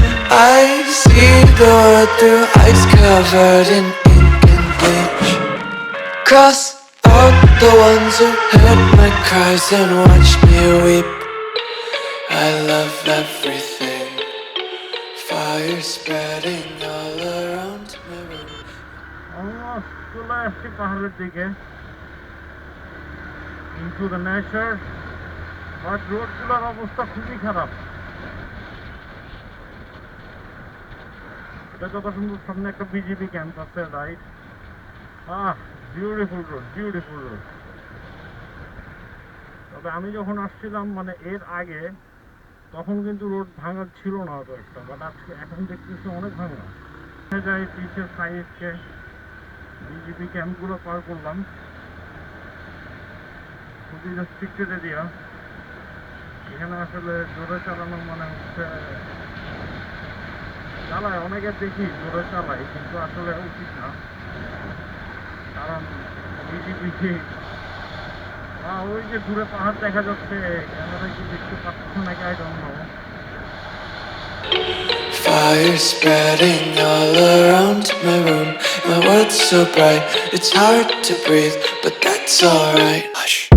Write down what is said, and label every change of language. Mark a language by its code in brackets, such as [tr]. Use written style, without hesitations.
[en] I see the world through ice covered in ink and bleach. Cross out the ones who heard my cries and watched me weep. I love everything, fire spreading all around my room. [bn] চলে আসছি পাহাড়ের দিকে, [en] into the nature, [bn] but রোডগুলোর অবস্থা খুবই খারাপ। এটা যত সুন্দর, সামনে একটা বিজেপি ক্যাম্প আছে, রাইট? [en] Beautiful road. [bn] তবে আমি যখন আসছিলাম, মানে এর আগে, তখন কিন্তু রোড ভাঙা ছিল না অত একটা, বাট আজকে এখন দেখতেছি অনেক ভাঙা। যাই পিছের সাইডকে বিজেপি ক্যাম্পগুলো পার করলাম, খুবই রেস্ট্রিক্টেড এরিয়া। এখানে আসলে জোরে চালানো মানে হচ্ছে, চালায় অনেকে দেখি জোরে চালায়, কিন্তু আসলে উচিত না। কারণ বিজেপি ওই যে দূরে পাহাড় দেখা যাচ্ছে, ক্যামেরায় কি দেখতে পাচ্ছ নাকি [en] I don't know. Fire spreading all around my room. My world's so bright, it's hard to breathe, but that's alright. Hush.